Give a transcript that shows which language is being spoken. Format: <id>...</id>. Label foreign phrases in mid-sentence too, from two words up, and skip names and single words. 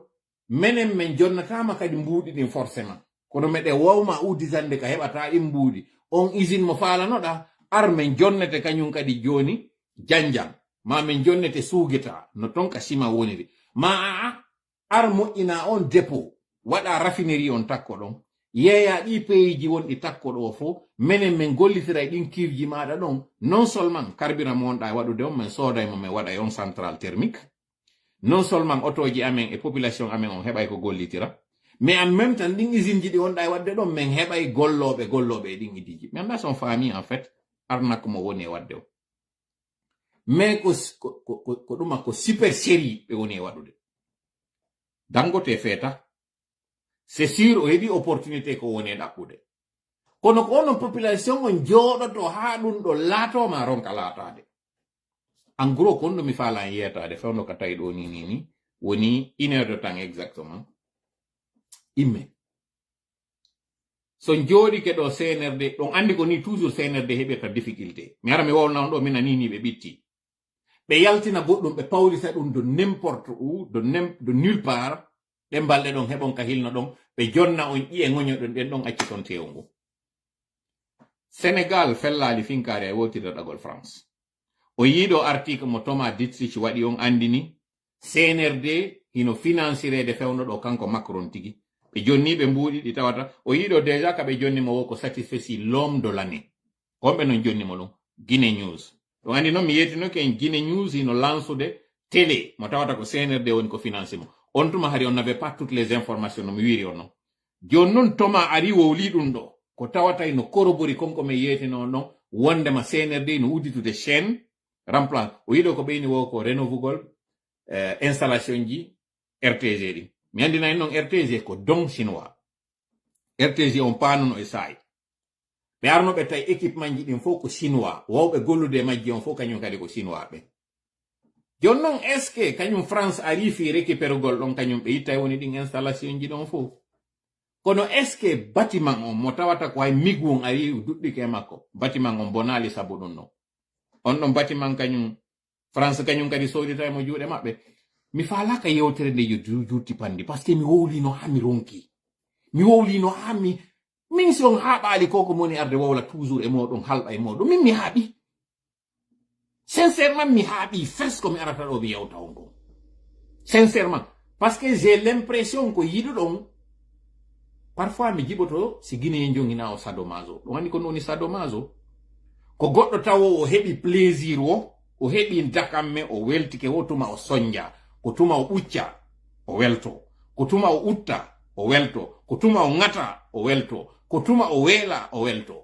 <ff>menen min jonnatama kadi mbuuɗi ɗin forcément kono meɗe wawma uditande ka heɓata ɗin mbuuɗi on usine mo faalanoɗa ar min jonnete kañum kadi joni janjang ma min jonnete suugita no ton ka sima woniri ma ar moƴƴina on dépôt waɗa raffinerie on takko ɗon yeeya ɗi pays ji wonɗi takko ɗo fo menen min gollitira ɗin cuve maɗa ɗon</ff> <fr>non seulement carburant</fr> <ff>mo wonɗa waɗude on min soodaymo min waɗa e on</ff> <fr>central thermique non seulement</fr> <ff>otoji amen e population amen on heɓay ko gollitira</ff> <fr>mais en même temps</fr> <ff>ɗin usine ji ɗi wonɗa e wadde ɗon min heɓay golloɓe e ɗin idiji mi anda</ff> <fr>son famille en fait</fr> <ff>arnako mo woni e wadde o mais ko ɗuma ko</ff> <fr>super série</fr> <ff>ɓe woni e waɗude Dangote feeta</ff> <fr>c'est sûr</fr> <ff>o heɓi opportunité ko woni e ɗaɓɓude kono ko onon population on jooɗoto haa ɗum ɗo laatoma ronka laatade</ff> <fr>en gros</fr> <ff>kon ɗo mi faala en yetade fewno ka tawi ɗo ni woni 1</ff> <fr>heure de temps exactement</fr> <ff>imme so jooɗi ke ɗo CNRD ɗon andi ko ni toujours CNRD heɓirta difficulté mi ara mi wowna on ɗo mina nini ɓe ɓitti ɓe yaltina goɗɗum ɓe pawlita ɗum</ff> <fr>de n'importe où de nulle part</fr> <ff>ɗe balɗe ɗon heɓon ka hilno ɗon ɓe jonna on ƴiye ŋoñoɗon ɗen ɗon acci ton tew ngu Sénégal fellali finkari e wotirɗagol France o yiiɗo article mo Thomas Dietrich waɗi on andini CNRD hino financirede fewno ɗo kanko Macron tigi ɓe jonni ɓe mbuuɗi ɗi tawata o yiiɗo déjà ka ɓe jonni mo wo ko satisfait</ff> <fr>l'homme de l'année</fr> <ff>wonɓe non jonni mo ɗum Guinée News ɗum andi noon mi yetinoke en Guinée News hino lansude télé mo tawata ko CNRD woni ko financé mo on tuma hari on</ff> <fr>n'avait pas toutes les informations</fr> <ff>no mi wiri on noon joni noon Thomas ari wowli ɗum ɗo ko tawata no corrobori konko mi yetino noon wondema CNRD no udditude</ff> <fr>chaîne remplace</fr> <ff>o yiɗo ko ɓeyni wo ko renovugol installation ji RTG ɗi mi andina en noon RTG ko don chinois RTG on panuno e saayi ɓe arnoɓe tawi équipement ji ɗin fof ko chinois wawɓe gollude majji on fof kañum kadi ko chinois ɓe joni noon</ff> <fr>est ce que</fr> <ff>kañum France ari fi récupérugol ɗon kañum ɓe yitta woni ɗin installation ji ɗon fof kono</ff> <fr>est ce que</fr> <ff>bâtiment on mo tawata ko hay migwon ari duɗɗike makko bâtiment on bonali sabu ɗum ɗon on ɗon bâtiment kañum France kañum kadi sodita e mo juuɗe maɓɓe mi faalaka yewtere nde yo juuti pandi</ff> <fr>par ce</fr> <ff>que mi wowlino ha mi ronki mi wowlino ha min si on haaɓaali ko moni arde wowla toujours e moɗon halɓa e moɗon min mi haaɓi sincèrement mi haaɓi fes ko mi arata ɗo mi yewta on ɗon sincèrement</ff> <fr>par ce que j'ai l'impression</fr> <ff>ko yiɗo ɗon parfois mi jiɓoto si Guinée jongina o sadomaso ɗum andi ko woni sadomaso ko goɗɗo tawo o heɓi plaisir o heɓi dakamme o weltike wo tuma o soñja ko tuma o ɓucca o welto, ko tuma o utta o welto, ko tuma o ngata o welto, ko tuma o weela o welto.</ff>